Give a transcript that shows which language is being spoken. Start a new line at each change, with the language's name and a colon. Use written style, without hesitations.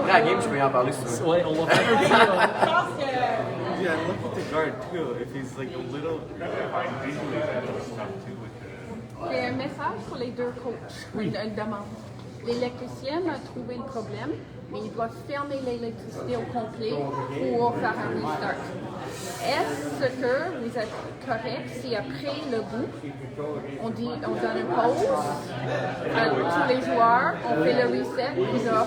French: après la game, je peux y en parler si tu veux. Ouais, on va faire un petit.
English: Cross, Yeah, and look at the guard too. If he's like a little. Visually, that looks tough too with the.
French: J'ai un message pour les deux coachs. Une demande. L'électricien a trouvé le problème, mais il doit fermer l'électricité au complet pour faire un restart. Est-ce que vous êtes correct si après le bout, on donne une pause à tous les joueurs, on fait le reset, puis là,